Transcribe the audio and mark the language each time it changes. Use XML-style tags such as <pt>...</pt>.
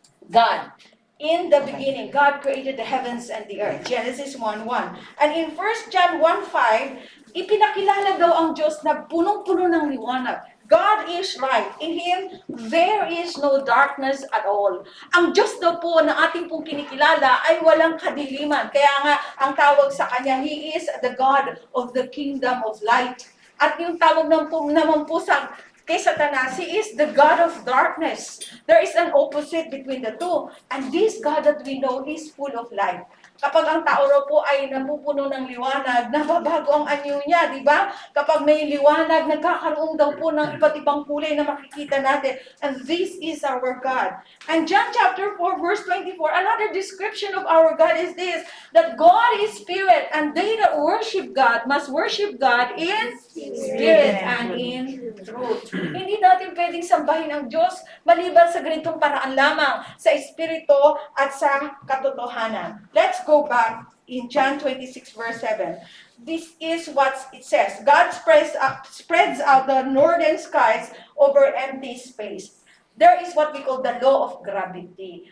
<en>God, in the beginning, God created the heavens and the earth.</en> <tl>Genesis 1:1.</tl> <en>And in 1 John 1:5,</en> <tl>ipinakilala daw ang Diyos na punong-puno ng liwanag.</tl> <en>God is light. In Him, there is no darkness at all.</en> <tl>Ang Diyos daw po na ating pong kinikilala ay walang kadiliman. Kaya nga, ang tawag sa Kanya,</tl> <en>He is the God of the kingdom of light.</en> <tl>At yung tawag naman po sa kay Satanas,</tl> <en>he is the God of darkness. There is an opposite between the two. And this God that we know is full of light.</en> <tl>Kapag ang tao raw po ay napupuno ng liwanag, nababago ang anyo niya, di ba? Kapag may liwanag, nagkakaroon daw po ng iba't ibang kulay na makikita natin.</tl> <en>And this is our God. And John chapter 4 verse 24, another description of our God is this, that God is spirit, and they that worship God must worship God in spirit and in truth.</en> <tl>Hindi natin pwedeng sambahin ang Diyos maliban sa ganitong paraan lamang, sa espiritu at sa katotohanan.</tl> <en>Let's go back in John 26 verse 7. This is what it says. God spreads out the northern skies over empty space. There is what we call the law of gravity.</en>